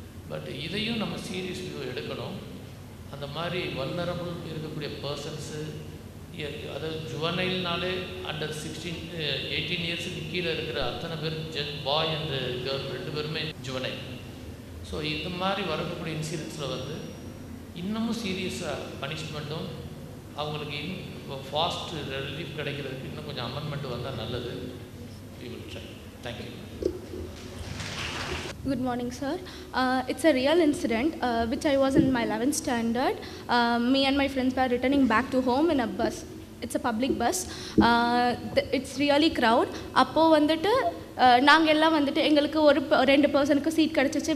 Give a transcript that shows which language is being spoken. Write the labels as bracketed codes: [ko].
[ta] But இதையும் நம்ம serious view எடுக்கணும். அந்த மாதிரி வல்னரபிள் இருக்கக்கூடிய பர்சன்ஸு, அதாவது ஜுவனைல்னாலே அண்டர் 18 இயர்ஸுக்கு கீழே இருக்கிற அத்தனை பேர் பாய் அண்ட் கேர்ள் 2 பேருமே ஜுவனைல். ஸோ இந்த மாதிரி வரக்கூடிய இன்சிடென்ட்ஸில் வந்து இன்னமும் சீரியஸாக பனிஷ்மெண்ட்டும் அவங்களுக்கு ஃபாஸ்ட் ரிலீஃப் கிடைக்கிறதுக்கு இன்னும் கொஞ்சம் அமெண்ட்மெண்ட் வந்தால் நல்லது. [en] We will try. Thank you. Good morning, sir. It's a real incident which I was in my 11th standard. Me and my friends were returning back to home in a bus. It's a public bus. It's really crowd. [ta] அப்போ வந்துட்டு நாங்கள் எல்லாம் வந்துட்டு எங்களுக்கு ஒரு 2 பர்சனுக்கு seat கிடச்சிச்சு.